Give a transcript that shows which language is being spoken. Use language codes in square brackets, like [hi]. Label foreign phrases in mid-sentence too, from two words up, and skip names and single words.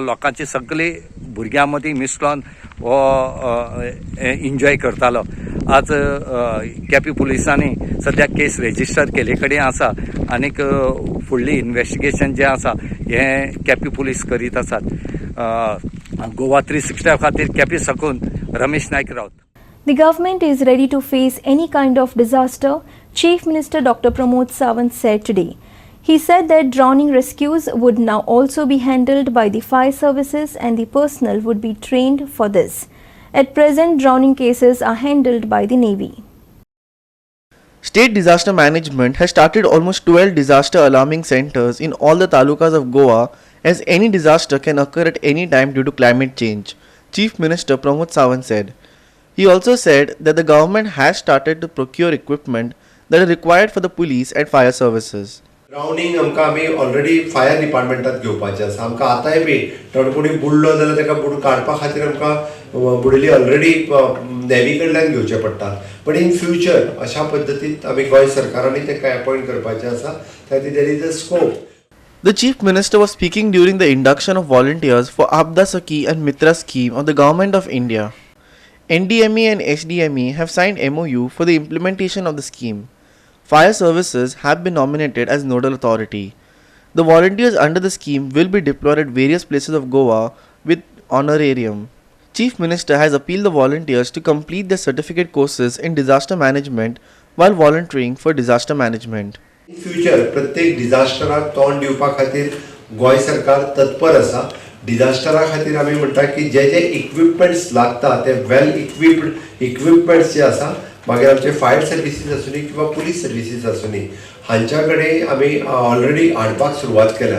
[kok] लोकांची सगळी भुरग्यां मदीं मिसळोन हो एन्जॉय करतालो. आज केपी पुलिसांनी सद्या [en] case register [kok] केले कडेन आसा आनीक फुडली इन्व्हेस्टिगेशन जें आसा हें केपी पुलीस करीत आसात. गोवा 365 खातीर केपी साकून रमेश नायक रावत. [en] The government is ready to face any kind of disaster, Chief Minister Dr. Pramod Sawant said today. He said that drowning rescues would now also be handled by the fire services and the personnel would be trained for this. At present, drowning cases are handled by the Navy. State Disaster Management has started almost 12 disaster alarming centers in all the talukas of Goa as any disaster can occur at any time due to climate change, Chief Minister Pramod Sawant said. He also said that the government has started to procure equipment that are required for the police and fire services. [kok] ड्रावनिंग आमकां आमी [en] already fire [kok] डिपार्टमेंटात घेवपाचें आसा. आमकां आतांय बी कोणी बुडलो जाल्यार ताका काडपा खातीर आमकां बुडिल्ली [en] already navy [kok] कडल्यान घेवचें पडटा. [en] but in future [kok] अशा पद्दतीन आमी गोंय सरकारांनी ताका अपॉयंट करपाचें आसा. [en] there is a scope. The Chief Minister was speaking during the induction of volunteers for Aapda Sakhi and Mitra scheme of the Government of India. NDME and SDME have signed MOU for the implementation of the scheme. Fire services have been nominated as nodal authority. The volunteers under the scheme will be deployed at various places of Goa with honorarium. Chief Minister has appealed the volunteers to complete their certificate courses in disaster management while volunteering for disaster management. In future [kok] प्रत्येक डिजास्टराक तोंड दिवपा खातीर गोंय सरकार तत्पर आसा. डिजास्टरा खातीर आमी म्हणटा की जे इक्विपमेंट्स लागता ते [en] well equipments [kok] जे आसा मागीर आमचे [en] fire services [kok] आसूनी किंवा [en] police services [kok] आसूनी हांच्या कडेन आमी ऑलरेडी हाडपाक सुरवात केल्या.